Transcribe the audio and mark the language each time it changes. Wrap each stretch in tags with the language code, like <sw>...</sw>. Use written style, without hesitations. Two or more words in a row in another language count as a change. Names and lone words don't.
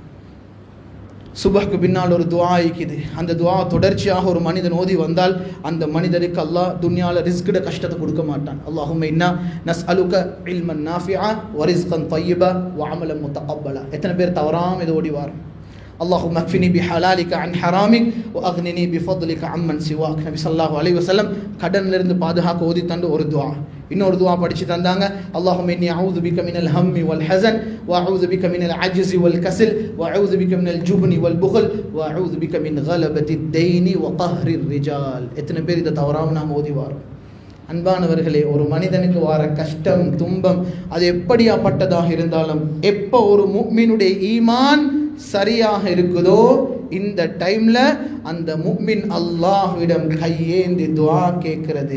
<ta>சுபஹ்க்கு பின்னால் ஒரு துஆ இருக்குது. அந்த துஆ தொடர்ச்சியாக ஒரு மனிதன் ஓதி வந்தால் அந்த மனிதருக்கு அல்லாஹ் துன்யால ரிஸ்கிட கஷ்டத்தை கொடுக்க மாட்டான்.</ta> <ar>اللهم إنا نسألك علما نافعا ورزقا طيبا وعملا متقبلا.</ar> <ta>எத்தனை பேர் தவறாம இதை ஓடி வாரோம்?</ta> <ar>اللهم اكفني بحلالك عن حرامك واغنني بفضلك عمن سواك.</ar> <ta>நபி</ta> <ar>صلى الله عليه وسلم</ar> <ta>கடன்ல இருந்து பாதுகாக்க ஓதி தந்த ஒரு துஆ. இன்னொரு துஆ படிச்சு தந்தாங்க,</ta> <ar>اللهم اني اعوذ بك من الهم والحزن واعوذ بك من العجز والكسل واعوذ بك من الجبن والبخل واعوذ بك من غلبة الدين وقهر الرجال.</ar> <ta>எத்தனை பேர் இத தவறாம நாம ஓதி வாரோம்? அன்பானவர்களே, ஒரு மனிதனுக்கு வர கஷ்டம் துன்பம் அது எப்படியாப்பட்டதாக இருந்தாலும் எப்போ ஒரு முஃமினுடைய ஈமான் சரியாக இருக்குதோ இந்த டைம்ல அந்த முஃமின் அல்லாஹ்விடம் கையேந்தி துஆ கேட்கிறது.</ta>